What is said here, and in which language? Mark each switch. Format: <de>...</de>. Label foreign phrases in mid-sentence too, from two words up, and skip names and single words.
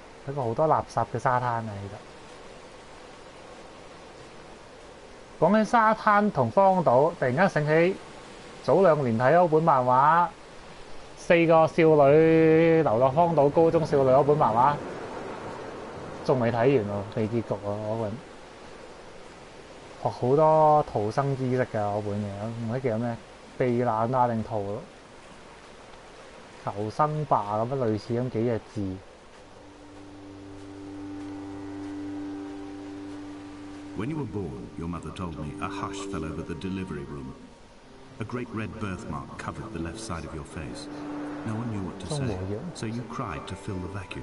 <yue>一個好多垃圾嘅沙灘啊！其實講起沙灘同荒島，突然間醒起早2年睇嗰本漫畫《4個少女流落荒島高中少女》嗰本漫畫，仲未睇完喎，未結局喎嗰本。學好多逃生知識㗎嗰本嘢，唔記得叫咩避難啊定求生吧咁樣類似咁幾隻字。</yue> <en>When you were born, your mother told me a hush fell over the delivery room. A great red birthmark covered the left side of your face. No one knew what to say, so you cried to fill the vacuum.</en>